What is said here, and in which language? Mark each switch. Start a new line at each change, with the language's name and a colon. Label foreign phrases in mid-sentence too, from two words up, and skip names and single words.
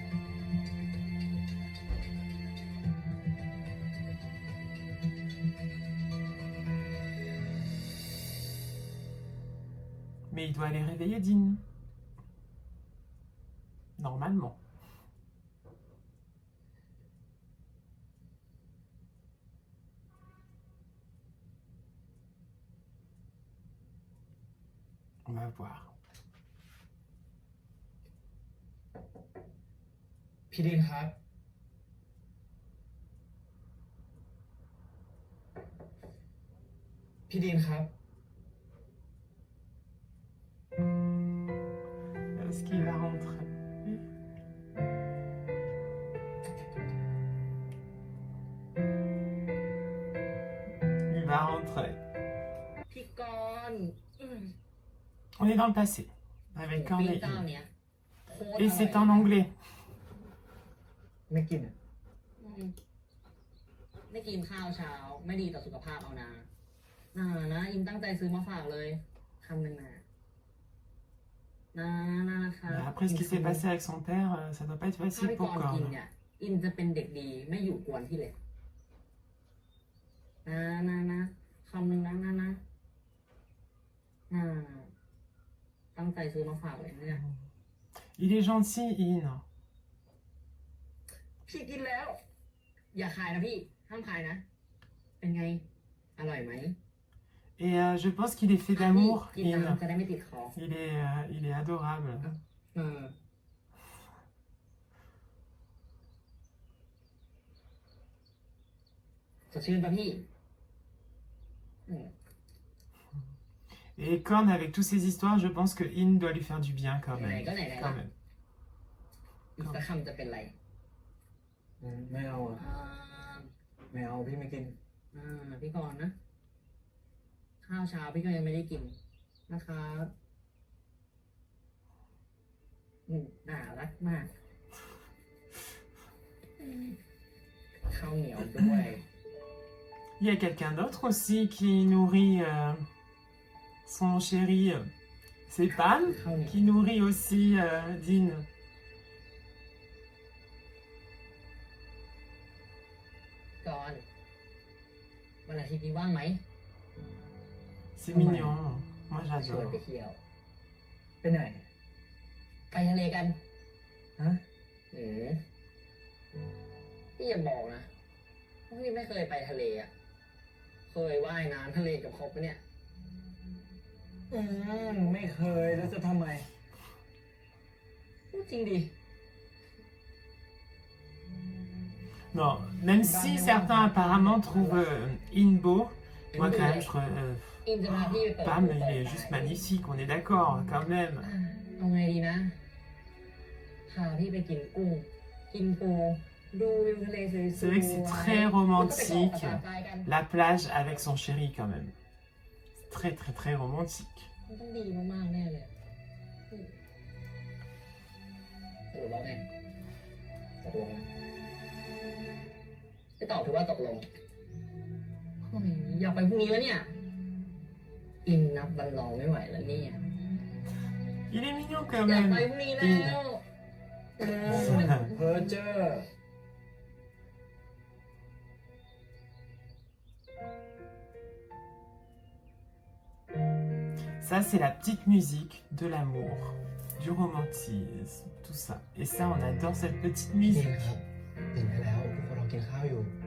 French: Mais il doit aller réveiller Dean. Normalement. On va voir.
Thai: พี่ดินครับ พี่ดินครับ
French: Est-ce qu'il va rentrer? Il va rentrer.
Thai: พี่กรณ์
French: On est dans le passé. Avec
Thai: ปิ้ง
French: Corneille.
Thai: เจ้าเนี้ยโคตรอร่อย
French: Et c'est en anglais.
Thai: ไม่กินอ่ะ อืมไม่กินข้าวเช้า ไม่ดีต่อสุขภาพเอานะนะอินตั้งใจซื้อมาฝากเลยคำหนึ่งนะนะคะ
French: Après ce qui s'est passé avec son père, ça doit pas être
Thai: ถ้า
French: facile
Thai: พี่ก
French: pour
Thai: รณ์กิน
French: Corne.
Thai: เนี่ยอินจะเป็นเด็กดีไม่อยู่กวนพี่เลยนะคำหนึ่งนะตั้งใจซื้อมาฝากเลยเนี่ย
French: Il est gentil, In.
Thai: พี่กินแล้ว อย่าขายนะพี่ห้ามขายนะ เป็นไง อร่อยไหม
French: Et je pense qu'il est fait
Thai: พี่
French: d'amour.
Thai: กิน
French: In.
Thai: น้ำจะได้ไม่ติดคอ
French: Il est adorable.
Thai: เออสดชื่นป่ะพี่อืม
French: Et Korn, avec toutes ces histoires, je pense que In doit lui faire du bien quand
Thai: ไหน
French: même.
Thai: ก็ไหนๆ
French: Quand
Thai: ละ
French: même.
Thai: อีกสักคำจะเป็นไร ไม่เอาอ่ะ อ่า ไม่เอาพี่ไม่กิน พี่กรณ์นะ ข้าวเช้าพี่ก็ยังไม่ได้กินนะครับน่ารักมากข้าวเหนียวด้วย
French: Il y a quelqu'un d'autre aussi qui nourrit son chéri. C'est Pam
Thai: ข้าวเหนียว
French: qui nourrit aussi Dean.
Thai: ก่อนวันอาทิตย์นี้ว่างไหม
French: C'est mignon. Moi
Thai: ชวน
French: j'adore.
Thai: ไปเที่ยว ไปไหน ไปทะเลกัน ฮะ พี่อย่าบอกนะว่าพี่ไม่เคยไปทะเลอ่ะ เคยว่ายน้ำทะเลกับเขาปะเนี่ย ไม่เคยแล้วจะทำไม พูดจริงดิ
French: Non, même si certains apparemment trouvent In beau, moi quand même je trouve
Thai: อินจะพาพี่ไปเปิด
French: Pam
Thai: หู
French: il
Thai: เปิด
French: est
Thai: ตา
French: juste magnifique, on est d'accord quand même.
Thai: เอาไงดีนะ พาพี่ไปกินกุ้ง กินปู ดูวิวทะเลสวยๆ
French: C'est vrai que c'est très
Thai: แล้วก็ไปเกาะ
French: romantique.
Thai: ภาษาทรายกัน
French: La plage avec son chéri quand même. C'est très très très romantique.
Thai: มันต้องดีมากๆแน่เลยสรุปแล้วไงตกลงนะไปตอบถือว่าตกลงเฮ้ยอยากไปพรุ่งนี้แล้วเนี่ย อินนับวันรอไม่ไหวแล้วเนี่ย
French: Il est mignon quand
Thai: อยาก
French: même.
Thai: ไปพรุ่งนี้แล้
French: In.
Thai: วเออ เพอเจอร์
French: Ça, c'est la petite musique de l'amour, du romantisme, tout ça. Et ça, on adore cette petite
Thai: พี่
French: musique.
Thai: ครับตื่นได้แล้วพวกเรากินข้าวอยู่